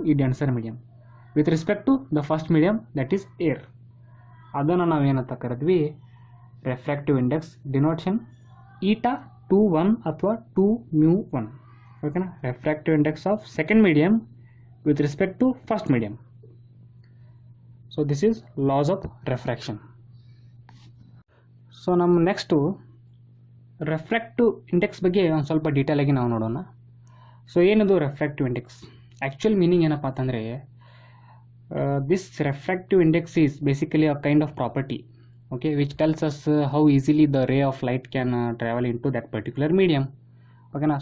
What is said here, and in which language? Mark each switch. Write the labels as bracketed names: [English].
[English] ಈ denser medium with respect to the first medium that is air. [Kannada] ಅದನ್ನು ನಾವು ಏನಂತ ಕರೆದ್ವಿ? ರಿಫ್ರಾಕ್ಟಿವ್ ಇಂಡೆಕ್ಸ್ ಡಿನೋಷನ್ ಈಟಾ 2 1 ಅಥವಾ 2μ1. ಓಕೆನಾ. Refractive index of second medium [English] with respect to first medium. So this is laws of refraction. [Kannada] So ನಮ್ಮ next refractive index ಬಗ್ಗೆ ಒಂದು ಸ್ವಲ್ಪ detail ಆಗಿ ನಾವು ನೋಡೋಣ. ಸೊ ಏನದು ರಿಫ್ರಾಕ್ಟಿವ್ ಇಂಡೆಕ್ಸ್? ಆ್ಯಕ್ಚುಯಲ್ ಮೀನಿಂಗ್ ಏನಪ್ಪ ಅಂತಂದರೆ, [English] This refractive index is basically a kind of property, okay, which tells us how easily the ray of light can travel into that particular medium. [Kannada] ಓಕೆನಾ.